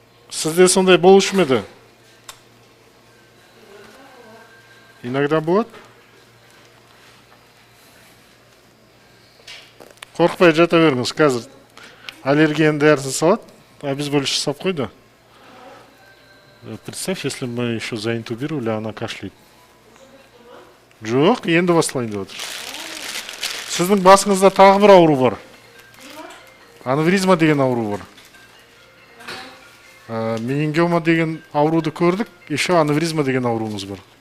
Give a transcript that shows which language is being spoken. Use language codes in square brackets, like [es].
[kk] Сізде сондай болушы ма еді? [ru] Иногда [kk] болады. Қорқпай жата беріңіз, қазір аллергияның дәрісін салады, обезболивающий жасап қойды. [ru] Представь, если мы еще заинтубировали, она кашляет. [kk] Жоқ, енді басылайын деп отыр. Сіздің басыңызда тағы бір ауру бар. Аневризма деген ауру бар. Менингиома деген ауруды көрдік, еще аневризма деген ауруымыз бар.